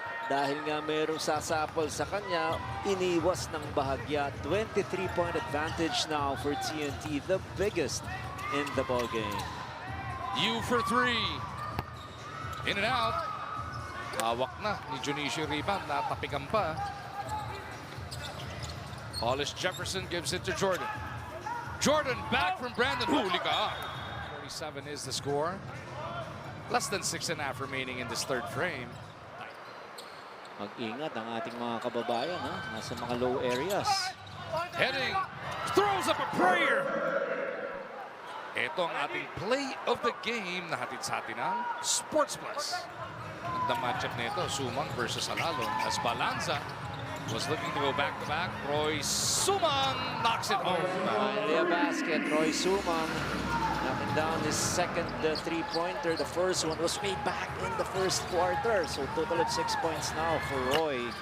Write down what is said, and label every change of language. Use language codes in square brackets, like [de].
[tl] Dahil nga merong sasapol sa kanya, iniwas ng bahagya. [en] 23-point advantage now for TNT, the biggest in the ballgame. U for three. In and out. [tl] Hawak na ni Junicio rebound. Natapikan pa. [en] Hollis Jefferson gives it to Jordan. Jordan back from Brandon. [tl] Huli ka. [en] 47 is the score. Less than 6.5 remaining in this third frame. [tl] Mag-ingat ang ating mga kababayan, ha? Nasa mga low areas. [en] Heading. Throws up a prayer. [tl] Ito ang ating [en] play of the game [tl] na hatid sa atin ng Sports Plus. [en] The matchup nito, Sumang versus Alalon. As Balanza was looking to go back-to-back. Roy Sumang knocks it home. Finally a basket. Roy Sumang knocking down his second three-pointer. The first one was made back in the first quarter. So total of 6 points now for Roy.